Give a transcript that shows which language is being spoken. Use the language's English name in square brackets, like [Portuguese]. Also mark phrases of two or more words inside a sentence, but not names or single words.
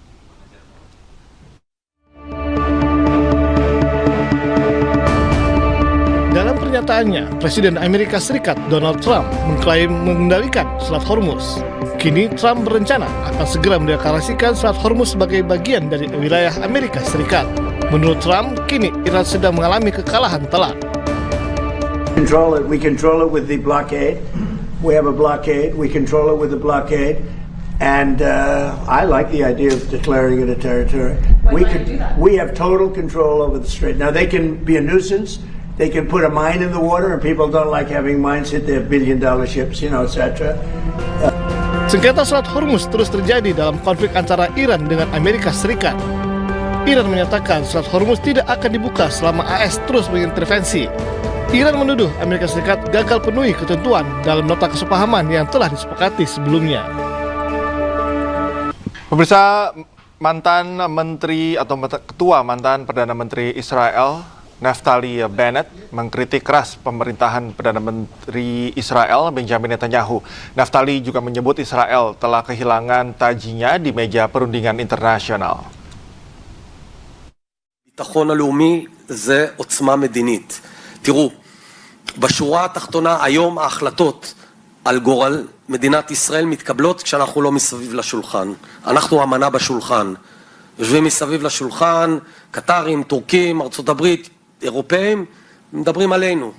[Indonesian] Dalam pernyataannya, Presiden Amerika Serikat Donald Trump mengklaim mengendalikan Selat Hormuz. Kini Trump berencana akan segera mendeklarasikan Selat Hormuz sebagai bagian dari wilayah Amerika Serikat. Menurut Trump, kini Iran sedang mengalami kekalahan telak. [English] We control it with the blockade. We have a blockade. We control it with the blockade. And I like the idea of declaring it a territory. We have total control over the strait. Now, they can be a nuisance. They can put a mine in the water, and people don't like having mines hit their billion-dollar ships, etc. [Indonesian] Sengketa Selat Hormuz terus terjadi dalam konflik antara Iran dengan Amerika Serikat. Iran menyatakan Selat Hormuz tidak akan dibuka selama AS terus mengintervensi. Iran menuduh Amerika Serikat gagal penuhi ketentuan dalam nota kesepahaman yang telah disepakati sebelumnya. Pemirsa, mantan menteri atau ketua mantan Perdana Menteri Israel, Naftali Bennett, mengkritik keras pemerintahan Perdana Menteri Israel, Benjamin Netanyahu. Naftali juga menyebut Israel telah kehilangan tajinya di meja perundingan internasional. [Hebrew] ביטחון הלאומי זה עוצמה מדינית. תראו, בשורה התחתונה היום ההחלטות על גורל מדינת ישראל מתקבלות כשאנחנו לא מסביב לשולחן. אנחנו אמנה בשולחן. יושבים מסביב לשולחן, קטרים, טורקים, ארצות הברית, אירופאים, מדברים עלינו.